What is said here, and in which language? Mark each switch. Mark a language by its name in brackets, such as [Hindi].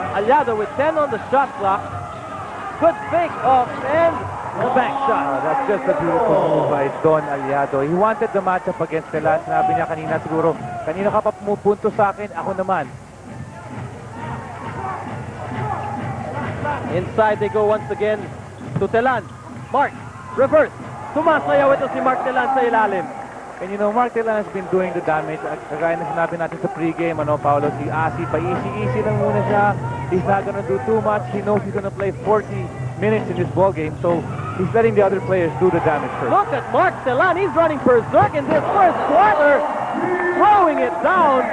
[English] Aliado with 10 on the shot clock. Good fake off and the back shot. That's just a beautiful move by Don Aliado. He wanted the matchup against Telan. [Filipino] Sinabi niya kanina siguro, kanina ka pa pumupunto sa akin, ako naman. [English] Inside they go once again to Telan. Mark, reverse. [Filipino] Sumasayaw ito si Mark Telan sa ilalim. [English] And you know, Mark Telan has been doing the damage. [Filipino] Kagaya na sinabi natin sa pregame, ano, Paolo, si Asi, pa-easy-easy lang muna siya. [English] He's not gonna do too much. He knows he's gonna play 40 minutes in this ball game, so he's letting the other players do the damage first. Look at Mark Telan. He's running berserk in this first quarter. Throwing it down.